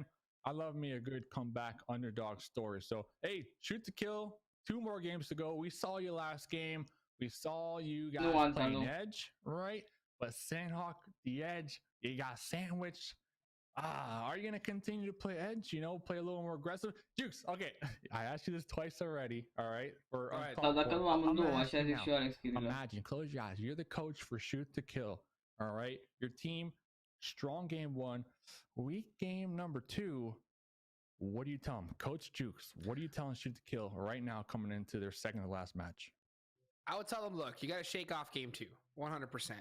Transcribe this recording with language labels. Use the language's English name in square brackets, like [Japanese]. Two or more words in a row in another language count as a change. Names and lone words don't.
[English] I love me a good comeback underdog story. So, hey, Shoot to Kill, 2 more games to go. We saw you last game. We saw you guys playing Edge, right? But Sandhawk, the Edge, you got sandwiched. Are you going to continue to play Edge? You know, play a little more aggressive? Jukes, okay. I asked you this twice already, all right? [Romanian] Sau dacă nu amândouă, așa zic și eu, Alex Chirică. [English] Imagine, close your eyes. You're the coach for Shoot to Kill, all right? Your team, strong game 1. Weak game number 2. What do you tell them? Coach Jukes, what are you telling Shoot to Kill right now coming into their second to last match? I would tell them, look, you got to shake off game 2, 100%.